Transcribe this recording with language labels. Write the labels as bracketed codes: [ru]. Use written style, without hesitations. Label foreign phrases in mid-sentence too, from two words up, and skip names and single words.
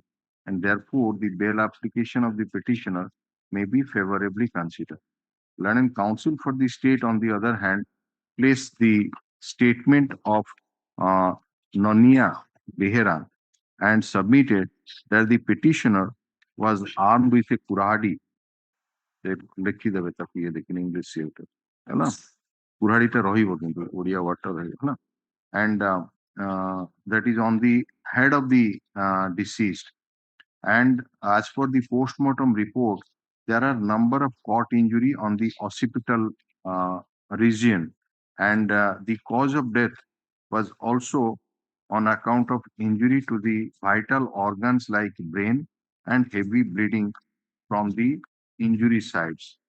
[en] And therefore, the bail application of the petitioner may be favorably considered. Learned counsel for the state, on the other hand, placed the statement of Nonia Behera and submitted that the petitioner was armed with a kuradi. [or] ଲେଖିଦେବେ ତାକୁ ଇଏ ଦେଖିନି ଇଂଲିଶ ହେଲା କୁରାଡିଟା ରହିବ କିନ୍ତୁ ଓଡିଆ ୱାର୍ଡଟା ରହିବ ହେଲା [en] and that is on the head of the deceased. And as for the post-mortem report, there are number of cut injury on the occipital region, and the cause of death was also on account of injury to the vital organs like brain and heavy bleeding from the injury sites.